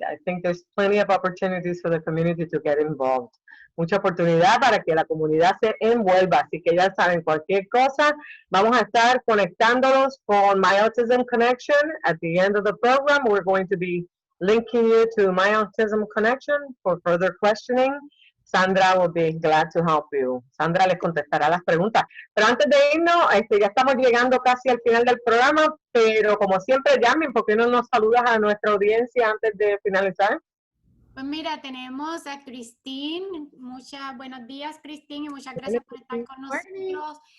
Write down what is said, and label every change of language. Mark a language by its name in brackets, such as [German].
[English] I think there's plenty of opportunities for the community to get involved. [Spanish] Mucha oportunidad para que la comunidad se envuelva. Así que ya saben, cualquier cosa, vamos a estar conectándolos con My Autism Connection. [English] At the end of the program, we're going to be linking you to My Autism Connection for further questioning. Sandra will be glad to help you. [Spanish] Sandra les contestará las preguntas. Pero antes de irnos, ya estamos llegando casi al final del programa, pero como siempre, Yamin, ¿por qué no nos saludas a nuestra audiencia antes de finalizar? Pues mira, tenemos a Christine. Buenos días, Christine, y muchas gracias por estar con nosotros.